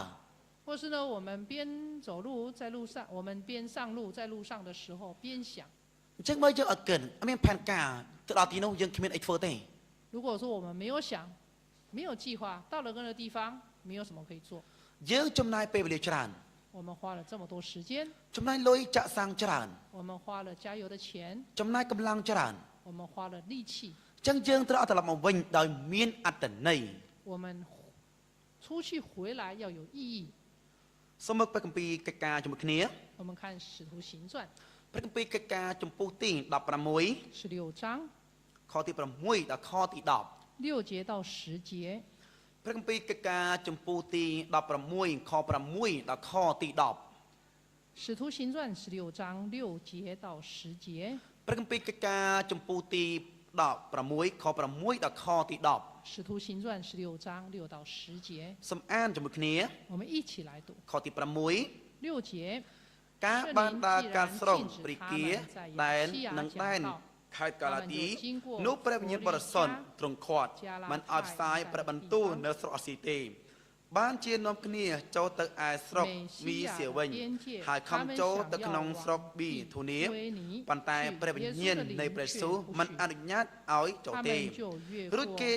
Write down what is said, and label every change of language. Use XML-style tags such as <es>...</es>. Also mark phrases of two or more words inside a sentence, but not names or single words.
<zh>或是呢，我们边走路在路上，我们边上路在路上的时候边想。</zh> <km>អញ្ចឹងបើយើងអត់គិតអត់មានផែនការទៅដល់ទីនោះយើងគ្មានអីធ្វើទេ</km> <zh>如果说我们没有想，没有计划，到了那个地方没有什么可以做，</zh> <km>យើងចំណាយពេលវេលាច្រើន</km> <zh>我们花了这么多时间，</zh> <km>ចំណាយលុយចាក់សាំងច្រើន</km> <zh>我们花了加油的钱，</zh> <km>ចំណាយកម្លាំងច្រើន</km> <zh>我们花了力气，</zh> <km>អញ្ចឹងយើងត្រូវអត់ត្រឡប់មកវិញដោយមានអត្តន័យ</km> <zh>我们出去回来要有意义。</zh> <km>សូមមកព្រះគម្ពីរកិច្ចការជាមួយគ្នា</km> <zh>我们看《使徒行传》</zh> <km>ព្រះគម្ពីរកិច្ចការចំពោះទី16</km> <zh>16章</zh> <km>ខទី6ដល់ខទី10</km> <zh>6节到10节，</zh> <km>ព្រះគម្ពីរកិច្ចការចំពោះទី16ខ6ដល់ខទី10 《</km> <zh>使徒行传》16章6节到10节，</zh> <km>ព្រះគម្ពីរកិច្ចការចំពោះទី16ខ6ដល់ខទី10</km> <zh>《使徒行传》16章6到10节，</zh> <km>សូមអានជាមួយគ្នា</km> <zh>我们一起来读。</zh> <km>ខទី6</km> <zh>6节，</zh> <km>ការបានដើរការស្រុកព្រីគាដែននិងដែនខេត្តកាឡាទីនោះព្រះវិញ្ញាណបរិសុទ្ធទ្រង់ខាត់មិនឲ្យផ្សាយព្រះបន្ទូលនៅស្រុកអាស៊ីទេបានជានាំគ្នាចូលទៅ ឯស្រុកមីសៀវិញហើយខំចូលទៅក្នុងស្រុកប៊ីធូនីប៉ុន្តែព្រះវិញ្ញាណនៃព្រះយេស៊ូវមិនអនុញ្ញាតឲ្យចូលទេរួចគេ</km>